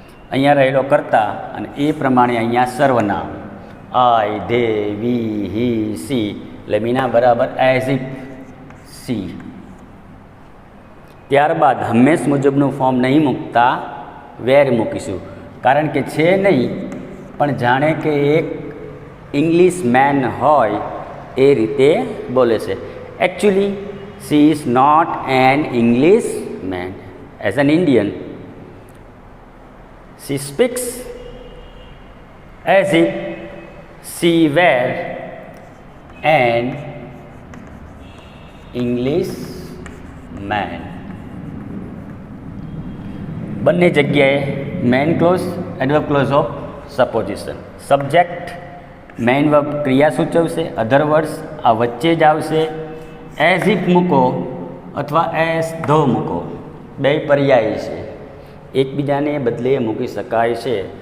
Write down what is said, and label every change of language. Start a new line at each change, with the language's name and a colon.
Gujarati: અહીંયા રહેલો કર્તા અને એ પ્રમાણે અહીંયા સર્વનામ આઈ, ધે, વી, હી, સી, એટલે મીના બરાબર એઝ ઇફ સી. ત્યારબાદ હંમેશ મુજબનું ફોર્મ નહીં મૂકતા વેર મૂકીશું, કારણ કે છે નહીં પણ જાણે કે એક ઇંગ્લિશ મેન હોય એ રીતે બોલે છે.
English: Actually she is not an English man. As an Indian, she speaks as if she were an English man.
Gujarati: બંને જગ્યાએ
English: Main clause, adverb clause of supposition.
Gujarati: Subject main verb ક્રિયા સૂચવશે, અધર વર્ડ્સ આ વચ્ચે જ આવશે. એઝ ઇફ મૂકો અથવા એઝ ધ મૂકો, બે પર્યાય છે, એકબીજાને બદલે મૂકી શકાય છે.